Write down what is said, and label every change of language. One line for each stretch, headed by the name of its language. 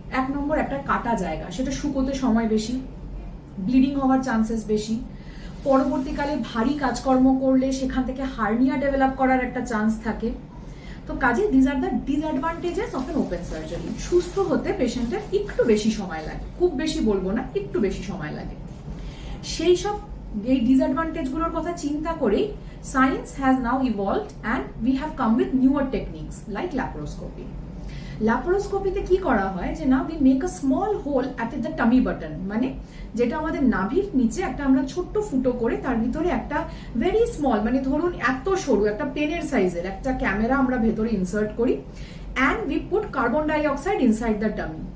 Bangla: এক নম্বর, একটা কাটা জায়গা, সেটা শুকোতে সময় বেশি, ব্লিডিং হওয়ার চান্সেস বেশি, পরবর্তীকালে ভারী কাজকর্ম করলে সেখান থেকে হার্নিয়া ডেভেলপ করার একটা চান্স থাকে। তো কাজে
English: This are the disadvantages of an open surgery.
Bangla: সুস্থ হতে পেশেন্টের একটু বেশি সময় লাগে, খুব বেশি বলবো না, একটু বেশি সময় লাগে। সেই সব এই ডিসঅ্যাডভান্টেজগুলোর কথা চিন্তা করেই
English: science has now evolved and we have come with newer techniques like laparoscopy.
Bangla: ল্যাপারোস্কোপিতে কি করা হয় যে না,
English: we make a small hole at the tummy button,
Bangla: মানে যেটা আমাদের নাভির নিচে একটা আমরা ছোট্ট ফুটো করে তার ভিতরে একটা ভেরি স্মল, মানে ধরুন এত সরু একটা পেনের সাইজের একটা ক্যামেরা আমরা ভেতরে ইনসার্ট করি
English: and we put carbon dioxide inside the tummy.